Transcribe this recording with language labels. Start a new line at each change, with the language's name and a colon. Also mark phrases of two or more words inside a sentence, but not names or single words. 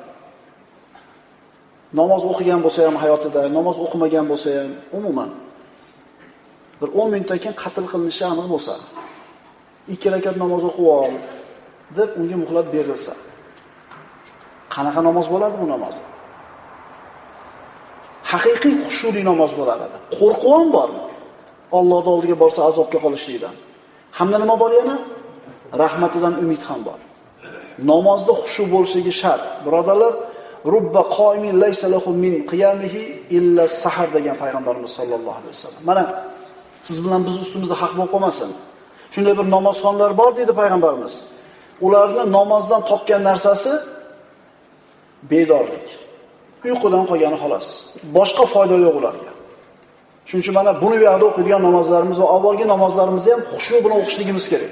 Uzbek: Namoz o'qigan bo'lsa ham hayotida, namoz o'qimagan bo'lsa ham umuman bir 10 minutdan keyin qatl qilinishi aniq bo'lsa, 2 rakat namoz o'qib ol deb unga muhlat berilsa, qanaqa namoz bo'ladi bu namoz? Haqiqiy xushuli namoz bo'lar edi. Qo'rquv ham bor. Allohning oldiga borsa azobga qolishlikdan. Hamda nima bor yana? Rahmatidan umid ham bor. Namozda xushu bo'lishligi shart. Birodarlar,
Arabic: رب قائم ليس له من قيامه إلا السهر
Uzbek: degan payg'ambarimiz
Arabic: صلى الله عليه وسلم.
Uzbek: Mana siz bilan biz ustimizda haq bo'lib qolmasin. Shunday bir namozxonlar bor dedi payg'ambarimiz. Ularni namozdan topgan narsasi bedorlik. Uyqudan qolgani xolos. Boshqa foyda yo'q ularga. Shuning uchun mana buni yoqda o'qigan namozlarimiz va avvalgi namozlarimizni ham xushu bilan o'qishligimiz kerak.